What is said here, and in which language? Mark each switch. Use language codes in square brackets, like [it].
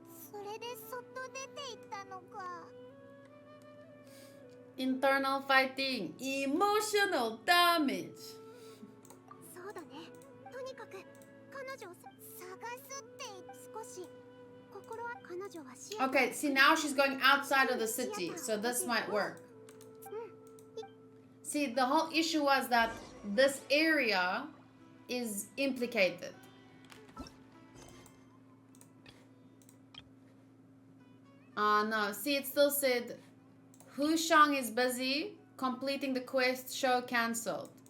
[ja] それでそっと出て行ったのか。 [en] internal fighting, emotional damage. [ja] そうだね。とにかく彼女を探すって少し心は彼女はシアター [en] Okay, see now she's going outside of the city, so this might work. See, the whole issue was that this area is implicated. No, see, it still said Hu Shang is busy completing the quest, show cancelled.